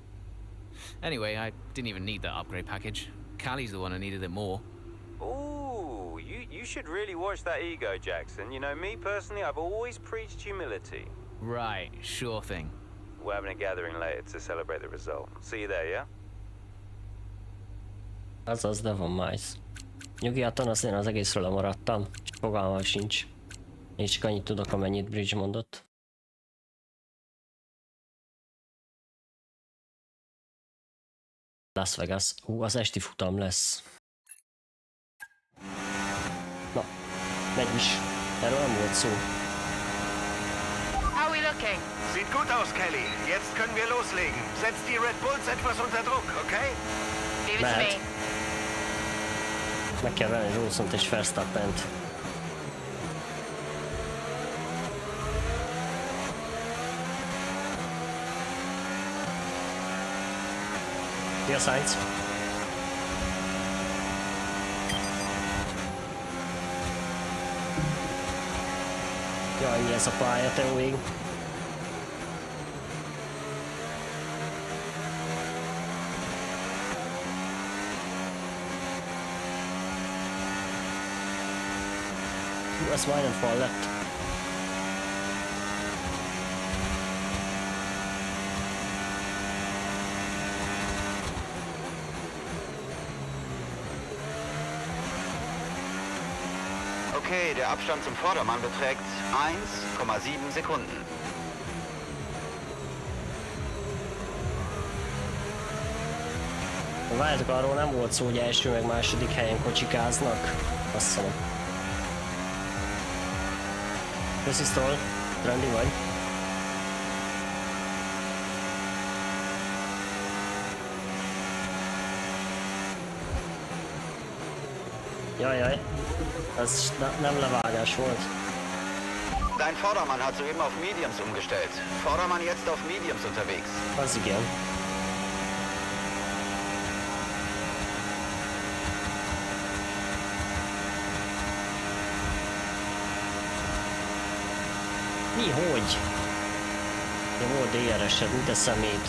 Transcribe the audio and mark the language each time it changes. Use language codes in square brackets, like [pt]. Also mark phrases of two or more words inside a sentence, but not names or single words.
[en] Anyway, I didn't even need that upgrade package. Callie's the one who needed it more. Ooh, you should really watch that ego, Jackson. You know, me personally, I've always preached humility. Right, sure thing. We're having a gathering later to celebrate the result. See you there, yeah? [hu] Azaz, de van Miles. Nyugi, hát azért az egészről lemaradtam. Fogalmam sincs. Én csak annyit tudok, amennyit Bridge mondott. Las Vegas. Az esti futam lesz. Na, megy is. Erről nem volt szó. [en] How are we looking? [de] Sieht gut aus, Kelly. Jetzt können wir loslegen. Setz die Red Bulls etwas unter Druck, okay? [en] Leave it to me. [hu] Meg kell venni Rawsont és Verstappent. Szia, Sainz! Jaj, mi ez a pálya, te jó ég! Ez majdnem fal lett. [de] Okay, der Abstand zum Vordermann beträgt 1,7 Sekunden. [hu] Várjátok, arról nem volt szó, hogy első meg második helyen kocsikáznak. Azt hiszem. Köszi, Stroll. Rendi vagy. Jaj. Ez nem levágás volt. [de] Dein Vordermann hat soeben auf Mediums umgestellt. Vordermann jetzt auf Mediums unterwegs. [hu] Az igen. Mi, hogy? Jó, volt DRS-ed, mint a szemét.